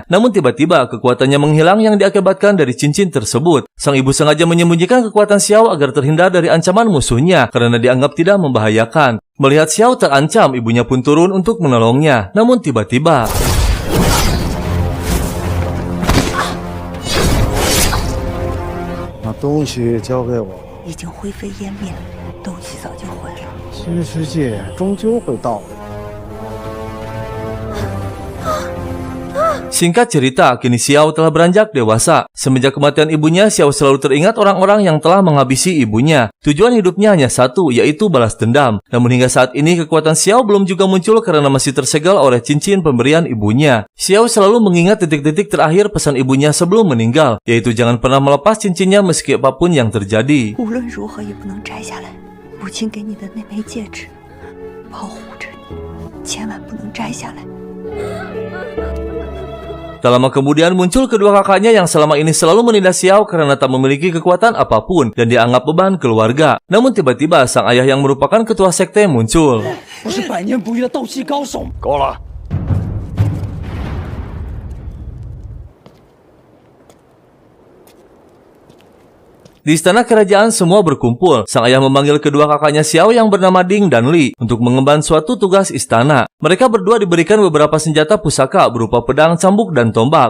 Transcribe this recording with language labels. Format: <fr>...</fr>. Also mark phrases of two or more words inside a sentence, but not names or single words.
<id>Namun tiba-tiba kekuatannya menghilang yang diakibatkan dari cincin tersebut. Sang ibu sengaja menyembunyikan kekuatan Xiao agar terhindar dari ancaman musuhnya karena dianggap tidak membahayakan. Melihat Xiao terancam, ibunya pun turun untuk menolongnya. Namun tiba-tiba...</id> <zh>把东西交给我。已经灰飞烟灭，东西早就毁了。新世界终究会到来。</zh> <id>Singkat cerita, kini Xiao telah beranjak dewasa. Semenjak kematian ibunya, Xiao selalu teringat orang-orang yang telah menghabisi ibunya. Tujuan hidupnya hanya satu, yaitu balas dendam. Namun hingga saat ini, kekuatan Xiao belum juga muncul karena masih tersegel oleh cincin pemberian ibunya. Xiao selalu mengingat titik-titik terakhir pesan ibunya sebelum meninggal, yaitu jangan pernah melepas cincinnya meski apapun yang terjadi.</id> <zh>无论如何也不能摘下来，母亲给你的那枚戒指，保护着你，千万不能摘下来。</zh> <id>Tak lama kemudian muncul kedua kakaknya yang selama ini selalu menindas Xiao karena tak memiliki kekuatan apapun dan dianggap beban keluarga. Namun tiba-tiba sang ayah yang merupakan ketua sekte muncul.</id> <zh>我是百年不遇的斗气高手。够了！</zh> <id>Di istana kerajaan semua berkumpul. Sang ayah memanggil kedua kakaknya Xiao yang bernama Ding dan Li untuk mengemban suatu tugas istana. Mereka berdua diberikan beberapa senjata pusaka berupa pedang, cambuk, dan tombak.</id>